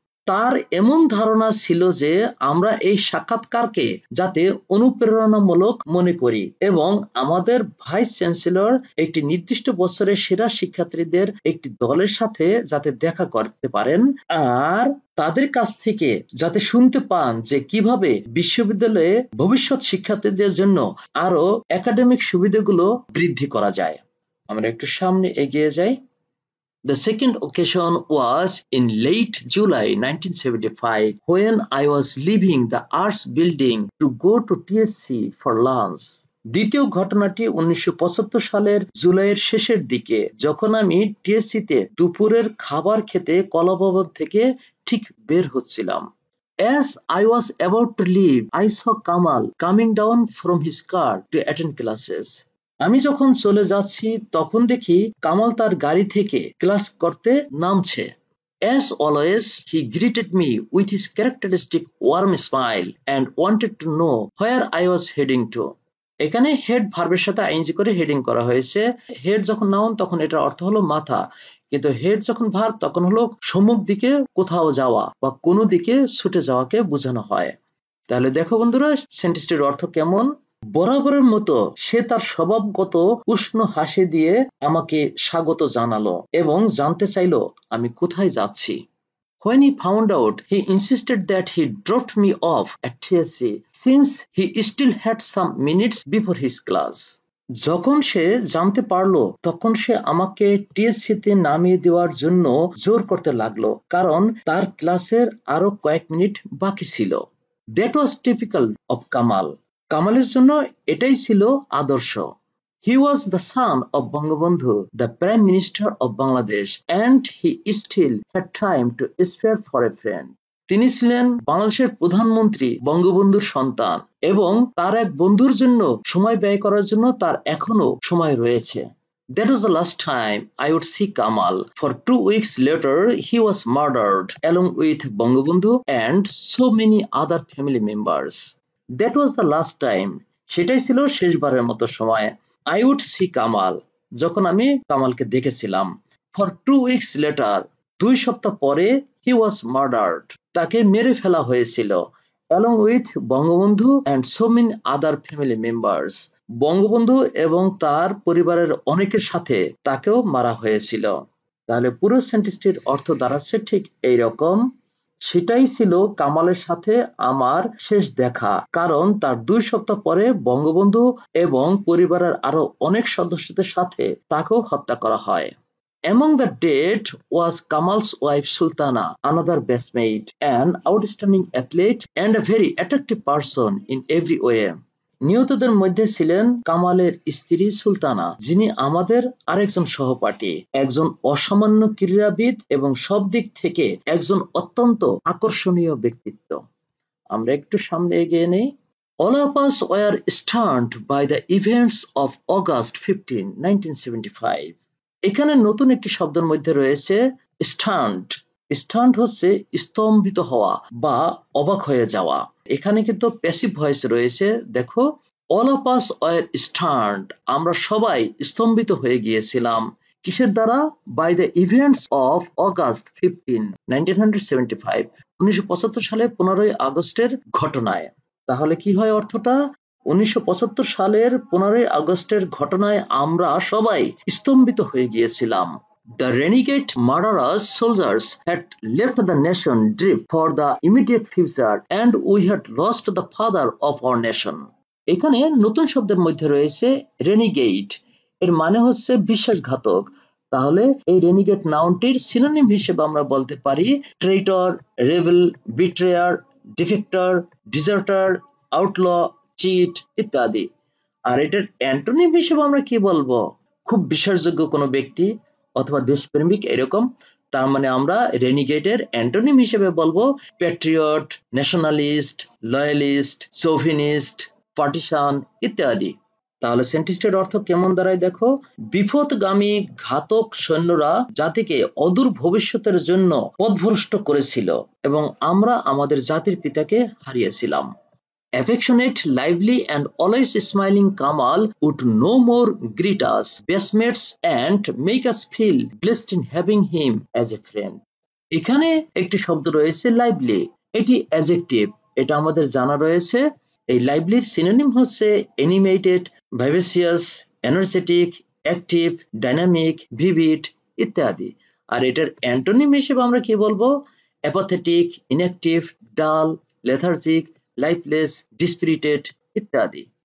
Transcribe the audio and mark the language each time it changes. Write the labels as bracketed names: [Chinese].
[Bangla] তার এমন ধারণা ছিল যে আমরা এই সাক্ষাৎকারকে যাতে অনুপ্রেরণামূলক মনে করি এবং আমাদের ভাইস চ্যান্সেলর একটি নির্দিষ্ট বছরের সেরা শিক্ষার্থীদের একটি দলের সাথে যাতে দেখা করতে পারেন আর তাদের কাছ থেকে যাতে শুনতে পান যে কিভাবে বিশ্ববিদ্যালয়ে ভবিষ্যৎ শিক্ষার্থীদের জন্য আরো একাডেমিক সুবিধাগুলো বৃদ্ধি করা যায়। আমরা একটু সামনে এগিয়ে যাই। [English] The second occasion was in late July 1975 when I was leaving the Arts Building to go to TSC for lunch. [Bangla] দ্বিতীয় ঘটনাটি 1975 সালের জুলাইয়ের শেষের দিকে যখন আমি টিএসসিতে দুপুরের খাবার খেতে কলাভবন থেকে ঠিক বের হচ্ছিলাম। [English] As I was about to leave, I saw Kamal coming down from his car to attend classes. [Bangla] আমি যখন চলে যাচ্ছি তখন দেখি কামাল তার গাড়ি থেকে ক্লাস করতে নামছে। [English] As always, he greeted me with his characteristic warm smile and wanted to know where I was heading to. [Bangla] এখানে হেড ভার্বের সাথে আইএনজি করে হেডিং করা হয়েছে। হেড যখন নাউন তখন এটার অর্থ হলো মাথা, কিন্তু হেড যখন ভার্ব তখন হলো সম্মুখ দিকে কোথাও যাওয়া বা কোনো দিকে ছুটে যাওয়াকে বোঝানো হয়। তাহলে দেখো বন্ধুরা সেন্টেন্সটির অর্থ কেমন। বরাবরের মতো সে তার স্বভাবগত উষ্ণ হাসি দিয়ে আমাকে স্বাগত জানালো এবং জানতে চাইলো আমি কোথায় যাচ্ছি। [English] When he found out, he insisted that he dropped me off at TSC since he still had some minutes before his class. [Bangla] যখন সে জানতে পারলো তখন সে আমাকে টিএসসিতে নামিয়ে দেওয়ার জন্য জোর করতে লাগলো কারণ তার ক্লাসের আরো কয়েক মিনিট বাকি ছিল। [English] That was typical of Kamal. [Bangla] কামালের জন্য এটাই ছিল আদর্শ। [English] He was the son of Bangabandhu, the Prime Minister of Bangladesh, and he still had time to spare for a friend. [Bangla] তিনি ছিলেন বাংলাদেশের প্রধানমন্ত্রী বঙ্গবন্ধুর সন্তান এবং তার এক বন্ধুর জন্য সময় ব্যয় করার জন্য তার এখনো সময় রয়েছে। [English] That was the last time I would see Kamal. For 2 weeks later, he was murdered along with Bangabandhu and so many other family members. That was the last time. [Bangla] সেটাই ছিল শেষবারের মতো সময়। [English] I would see Kamal. [Bangla] যখন আমি কামালকে দেখেছিলাম। [English] For 2 weeks later, [Bangla] 2 সপ্তাহ পরে [English] he was murdered. [Bangla] তাকে মেরে ফেলা হয়েছিল। [English] Along with Bangabandhu and so many other family members. [Bangla] Bangabandhu এবং তার পরিবারের অনেকের সাথে তাকেও মারা হয়েছিল। তাহলে পুরো সেন্টেন্সটির অর্থ দাঁড়াচ্ছে ঠিক এইরকম। সেটাই ছিল কামালের সাথে আমার শেষ দেখা কারণ তার 2 সপ্তাহ পরে বঙ্গবন্ধু এবং পরিবারের আরো অনেক সদস্যদের সাথে তাকেও হত্যা করা হয়। [English] Among the dead was Kamal's wife Sultana, another bestmate, an outstanding athlete and a very attractive person in every way. [Bangla] নিহতদের মধ্যে ছিলেন কামালের স্ত্রী সুলতানা, যিনি আমাদের আরেকজন সহপাঠী, একজন অসামান্য ক্রীড়াবিদ এবং সব দিক থেকে একজন অত্যন্ত আকর্ষণীয় ব্যক্তিত্ব। আমরা একটু সামনে এগিয়ে নেই। [English] All of us were stunned by the events of August 15, 1975. [Bangla] এখানে নতুন একটি শব্দের মধ্যে রয়েছে stunned. স্টান্ট হচ্ছে স্তম্ভিত হওয়া বা অবাক হয়ে যাওয়া। এখানে কিন্তু প্যাসিভ ভয়েস রয়েছে। দেখো, [English] all of us were stunned, [Bangla] আমরা সবাই স্তম্ভিত হয়ে গিয়েছিলাম। কিসের দ্বারা? [English] by the events of August 15, 1975, [Bangla] 1975 সালে 15ই আগস্টের ঘটনায়। তাহলে কি হয় অর্থটা? 1975 সালের 15ই আগস্টের ঘটনায় আমরা সবাই স্তম্ভিত হয়ে গিয়েছিলাম। [English] The renegade murderous soldiers had left the nation drift for the immediate future and we had lost the father of our nation. [Bangla] এখানে নতুন শব্দের মধ্যে রয়েছে রেনিগেট, এর মানে হচ্ছে বিশ্বাসঘাতক। তাহলে এই রেনিগেট নাউনটির সিনোনিম হিসেবে আমরা বলতে পারি ট্রেইটর, রেবেল, বিট্রেয়ার, ডিফেক্টর, ডিজার্টার, আউটল, চিট ইত্যাদি। আর এটার অ্যান্টোনিম হিসেবে আমরা কি বলবো? খুব বিশ্বাসযোগ্য কোনো ব্যক্তি অথবা দেশপ্রেমিক এরকম। তার মানে আমরা রেনিগেটের অ্যান্টোনিম হিসেবে বলবো প্যাট্রিয়ট, ন্যাশনালিস্ট, লয়ালিস্ট, সোভিনিস্ট, পার্টিসান ইত্যাদি। তাহলে সেন্টিস্টের অর্থ কেমন দাঁড়ায় দেখো, বিপথগামী ঘাতক সৈন্যরা জাতিকে অদূর ভবিষ্যতের জন্য পথভ্রষ্ট করেছিল এবং আমরা আমাদের জাতির পিতাকে হারিয়েছিলাম। [English] Affectionate, lively and always smiling Kamal would no more greet us, bestmates and make us feel blessed in having him as a friend. [Bangla] এখানে একটি শব্দ রয়েছে লাইভলি, এটি অ্যাডজেক্টিভ, এটা আমাদের জানা রয়েছে। এই লাইভলির সিনোনিম হচ্ছে animated, ভাইভেসিয়াস, energetic, active, dynamic, vivid ইত্যাদি। আর এটার অ্যান্টোনিম হিসেবে আমরা কি বলবো? অ্যাপাথেটিক, ইনঅ্যাক্টিভ, ডাল, লেথার্জিক, লাইফলেস, ডিসপিরিটেড ইত্যাদি।